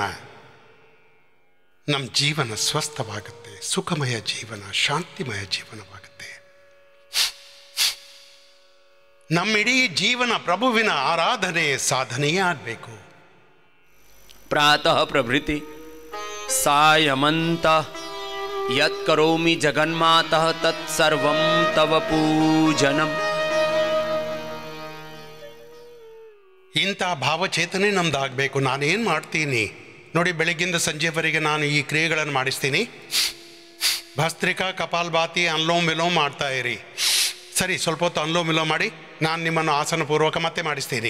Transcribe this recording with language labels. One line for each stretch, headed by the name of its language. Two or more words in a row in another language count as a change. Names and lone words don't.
Kannada: ನಮ್ಮ ಜೀವನ ಸ್ವಸ್ಥವಾಗುತ್ತೆ, ಸುಖಮಯ ಜೀವನ, ಶಾಂತಿಮಯ ಜೀವನವಾಗುತ್ತೆ. ನಮ್ಮಿಡೀ ಜೀವನ ಪ್ರಭುವಿನ ಆರಾಧನೆ ಸಾಧನೆಯೇ ಆಗಬೇಕು.
Sanskrit: ಪ್ರಾತಃ ಪ್ರಭೃತಿ ಸಾಯಮಂತ ಯತ್ ಕರೋಮಿ ಜಗನ್ಮಾತಃ ತತ್ ಸರ್ವಂ ತವ ಪೂಜನಂ.
Kannada: ಇಂಥ ಭಾವಚೇತನೆ ನಮ್ದಾಗಬೇಕು. ನಾನೇನು ಮಾಡ್ತೀನಿ ನೋಡಿ, ಬೆಳಗ್ಗಿಂದ ಸಂಜೆವರೆಗೆ ನಾನು ಈ ಕ್ರಿಯೆಗಳನ್ನು ಮಾಡಿಸ್ತೀನಿ. ಭಸ್ತ್ರಿಕಾ, ಕಪಾಲಭಾತಿ, ಅನುಲೋಮ ವಿಲೋಮ ಮಾಡ್ತಾ ಇರಿ. ಸರಿ, ಸ್ವಲ್ಪ ಹೊತ್ತು ಅನುಲೋಮ ವಿಲೋಮ ಮಾಡಿ, ನಾನು ನಿಮ್ಮನ್ನು ಆಸನಪೂರ್ವಕ ಮತ್ತೆ ಮಾಡಿಸ್ತೀನಿ.